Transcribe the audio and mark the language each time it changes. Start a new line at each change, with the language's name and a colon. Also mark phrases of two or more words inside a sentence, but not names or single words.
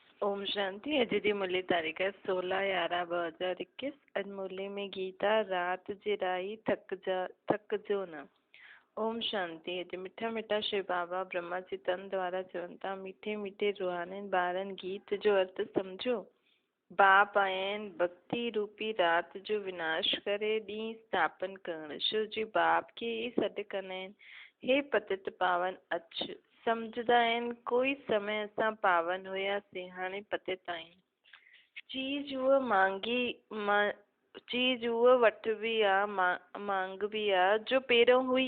Sindhi: ओम शांति। अॼु जी मुरली तारीख़ 16/11/2021। अॼु मुरली में गीता रात जी राई थकजो न। ओम शांति। अॼु मिठा मिठा शिव बाबा ब्रह्मा जी तन द्वारा चवनि था, मीठे मीठे रूहानी ॿारनि गीत जो अर्थ सम्झो। बाप आया आहिनि भक्ति रूपी रात जो विनाश करे ॾींहुं स्थापन करण। शिव जी बाप खे ई सॾु कंदा आहिनि, हे पतित पावन अच। सम्झंदा आहिनि कोई समय असां पावन हुयासीं, हाणे पतित आहियूं। चीज उहा चीज उहा वठबी आहे, मांगबी आहे जो पहिरियों हुई।